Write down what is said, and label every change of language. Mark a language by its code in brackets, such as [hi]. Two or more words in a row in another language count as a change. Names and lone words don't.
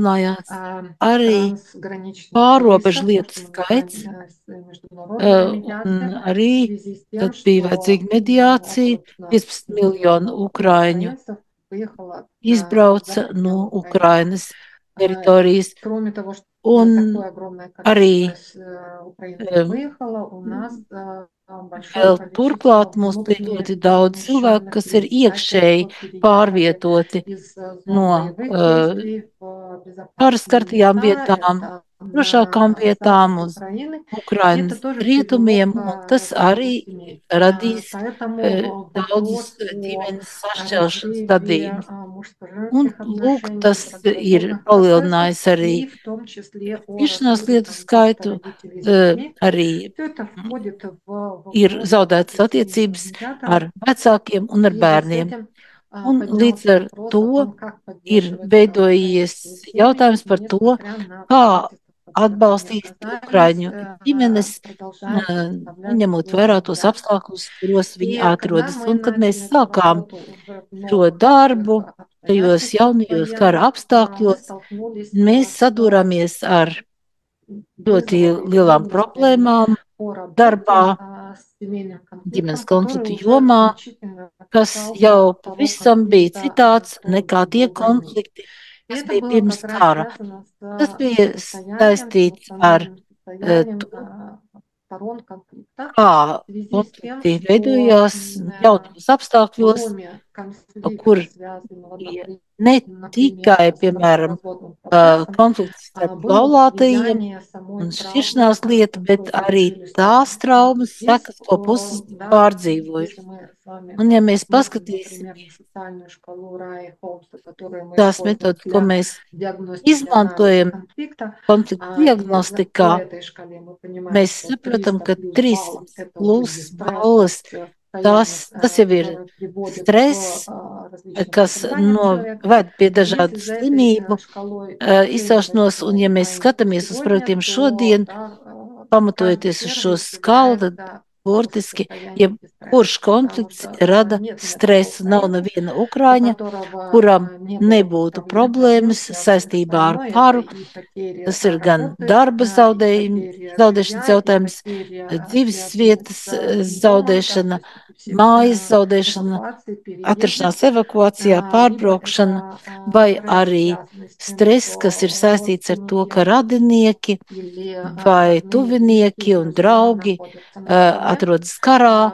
[lv] palielinājās arī [ru] трансграничных [lv] pārobežu [ru] кейсов, то, [lv] lietu [ru] что мы называем [lv] skaits, [ru] международная [lv] un [ru] медиация, в [lv] arī [ru] связи с тем, [lv] tad bija [ru] что [lv] vajadzīga mediācija. [ru] около 15 [lv] 15 miljonu [ru] миллионов [lv] ukrāņu [ru] украинцев выехало за [lv] izbrauca no [ru] пределы Украины. [lv] Ukrainas teritorijas, [ru] Кроме того, что [lv] un [ru] такое огромное количество [lv] arī [ru] украинцев выехало, у нас большое [lv] vēl [ru] количество [lv] turklāt mums bija [ru] внутренне [lv] ļoti daudz cilvēku, [ru] перемещенных [lv] kas ir [ru] лиц. Да, те, [lv] iekšēji [ru] кто переехали [lv] pārvietoti [ru] из зон [lv] no [ru] боевых действий в [lv] kara [ru] безопасные [lv] skartajām [ru] места, [lv] vietām, [ru] это [lv] drošākām [ru] на [lv] vietām [ru] запад [lv] uz [ru] Украины. И это [lv] Ukrainas [ru] тоже привело [lv] rietumiem, un [ru] к [lv] tas [ru] разрыву [lv] arī [ru] семей. [lv] radīs [ru] Поэтому [lv] daudzas [ru] вопрос о [lv] ģimenes sašķelšanas [ru] разрыве [lv] gadījumus. Un, [ru] мужско-женских [lv] lūk, [ru] отношений, [lv] tas ir [ru] бракоразводных процессов [lv] palielinājis arī [ru] и в том числе о [lv] šķiršanās [ru] разрыве [lv] lietu [ru] контакта [lv] skaitu, [ru] родителей с детьми. [lv] arī [ru] Все это входит в [lv] ir [ru] обязанности [lv] zaudētas [ru] семейных [lv] attiecības [ru] медиаторов. [lv] ar vecākiem un [ru] В [lv] ar [ru] связи с [lv] bērniem. [ru] этим [lv] Un līdz [ru] поднялся [lv] ar [ru] вопрос о [lv] to [ru] том, как [lv] ir [ru] поддерживать [lv] veidojies [ru] украинские семьи, [lv] jautājums par to, [ru] несмотря на [lv] kā [ru] обстоятельства, которые они [lv] atbalstīt [ru] оказались, [lv] Ukraiņu ģimenes, [ru] продолжая предоставлять [lv] neņemot [ru] услуги [lv] vērā tos [ru] медиации. [lv] apstākļus, kuros viņi [ru] И когда [lv] atrodas. [ru] мы [lv] Un kad mēs [ru] начали эту [lv] sākām [ru] работу уже в [lv] šo [ru] новых таких [lv] darbu, tajos [ru] обстоятельствах [lv] jaunajos kara [ru] военных, мы [lv] apstākļos, [ru] столкнулись [lv] mēs [ru] с [lv] sadūrāmies ar ļoti [ru] вызовом и [lv] lielām [ru] трудностями [lv] problēmām [ru] по [lv] darbā, [ru] работе с семейным [lv] ģimenes [ru] конфликтом, который [lv] konfliktu [ru] уже [lv] jomā, [ru] значительно [lv] kas [ru] отличался [lv] jau [ru] от того [lv] pavisam bija [ru] конфликта [lv] citāds nekā tie [ru] до войны. [lv] konflikti, [ru] И [lv] kas [ru] это [lv] bija [ru] было [lv] pirms [ru] как раз [lv] kara. [ru] связано [lv] Tas [ru] с [lv] bija [ru] состоянием, с [lv] saistīts ar [ru] эмоциональным состоянием [lv] to, [ru] сторон конфликта [lv] kā [ru] в связи с тем, [lv] konflikti [ru] что [lv] veidojās jaunajos apstākļos, [ru] кроме конфликта, [lv] kur [ru] связанного, [lv] bija ne [ru] например, [lv] tikai, [ru] с [lv] piemēram, [ru] бракоразводным процессом, [lv] konflikts starp [ru] было [lv] laulātajiem [ru] влияние самой [lv] un [ru] травмы, [lv] šķiršanās lieta, bet [ru] которую [lv] arī [ru] пережили [lv] tās [ru] стороны. [lv] traumas [ru] Здесь, [lv] sekas, ko puses [ru] да, если [lv] pārdzīvojuši. [ru] мы с вами [lv] Un ja mēs [ru] посмотрим, например, [lv] paskatīsimies [ru] на социальную шкалу Рая и Холмса, которую мы [lv] tās [ru] используем [lv] metodas, ko [ru] для [lv] mēs [ru] диагностики и анализа [lv] izmantojam [ru] конфликта, [lv] konfliktu [ru] и по [lv] diagnostikā, [ru] этой шкале мы понимаем, [lv] mēs [ru] что [lv] saprotam, [ru] 300 [lv] ka [ru] плюс баллов– [lv] 300 [ru] это уже [lv] plus [ru] дистресс, [lv] balvas, [ru] состояние, [lv] tas jau ir [ru] которое приводит к [lv] stress, [ru] различным [lv] kas [ru] заболеваниям человека. [lv] noved pie [ru] Если [lv] dažādu [ru] за этой [lv] slimību [ru] шкалой [lv] izcelšanos, un ja mēs [ru] оценивать [lv] skatāmies uz [ru] сегодня, [lv] projektiem [ru] то [lv] šodien, [ru] да, каждый [lv] pamatojoties uz šo [ru] первый [lv] skalu, tad [ru] является тоже [lv] burtiski, ja [ru] состоянием [lv] kurš konflikts rada stresu. Nav neviena ukrāņa, kuram nebūtu problēmas saistībā ar karu. Tas ir gan darba zaudēšanas jautājums, dzīves vietas zaudēšana, mājas zaudēšana, atrašanās evakuācijā, pārbraukšana, vai arī stress, kas ir saistīts ar to, ka radinieki vai tuvinieki un draugi atrodas karā.